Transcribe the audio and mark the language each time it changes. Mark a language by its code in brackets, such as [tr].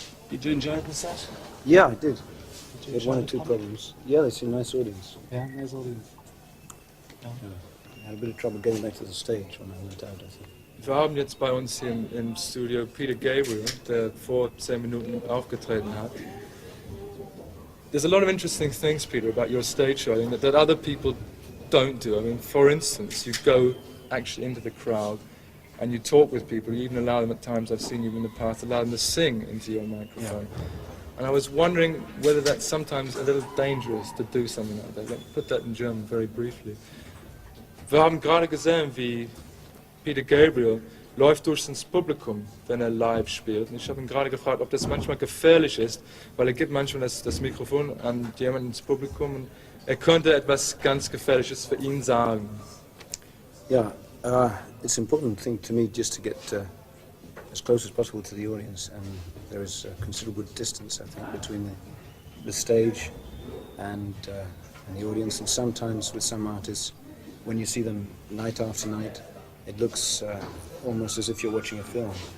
[en] Did you enjoy the set? Yeah, I did. We had one or two problems. Yeah, it's a nice audience. Yeah, nice audience. I had a bit of trouble getting back to the stage when I went out, I think. [de] Wir haben jetzt bei uns hier im Studio Peter Gabriel, der vor 10 Minuten aufgetreten hat. [en] There's a lot of interesting things, Peter, about your stage show that other people don't do. I mean, for instance, you go actually into the crowd and you talk with people. You even allow them at times, I've seen you in the past, allow them to sing into your microphone. Yeah. And I was wondering whether that's sometimes a little dangerous to do something like that. Let me put that in German very briefly. [de] Wir haben gerade gesehen, wie Peter Gabriel läuft durch ins Publikum, wenn er live spielt. Und ich habe ihn gerade gefragt, ob das manchmal gefährlich ist, weil er gibt manchmal das Mikrofon an jemanden ins Publikum und er könnte etwas ganz Gefährliches für ihn sagen. [en] Yeah, it's an important thing to me just to get as close as possible to the audience, and there is a considerable distance, I think, between the stage and the audience, and sometimes with some artists, when you see them night after night, it looks almost as if you're watching a film.